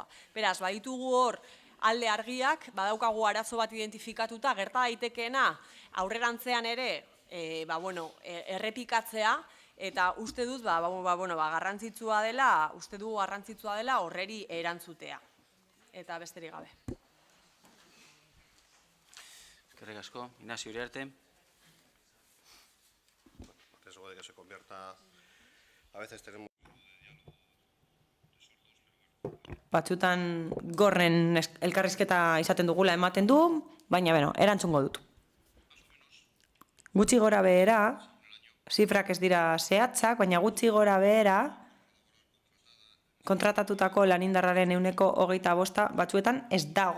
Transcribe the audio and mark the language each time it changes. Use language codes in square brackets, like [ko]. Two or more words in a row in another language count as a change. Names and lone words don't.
[eu] Beraz, baditugu hor alde argiak, badaukagu arazo bat identifikatuta, gerta daitekeena aurrerantzean ere errepikatzea, eta uste dut, garrantzitsua dela horreri erantzutea. Eta besterik gabe. Eskerrik asko, Inazio Uriarte. [es] Riesgo de que se convierta, a veces tenemos... [eu] Batzutan gorren elkarrizketa izaten dugula ematen du, baina erantzungo dut. Gutxi gora behera, zifrak ez dira zehatzak, baina gutxi gora behera kontratatutako lanindarraren 25% batzuetan ez dago.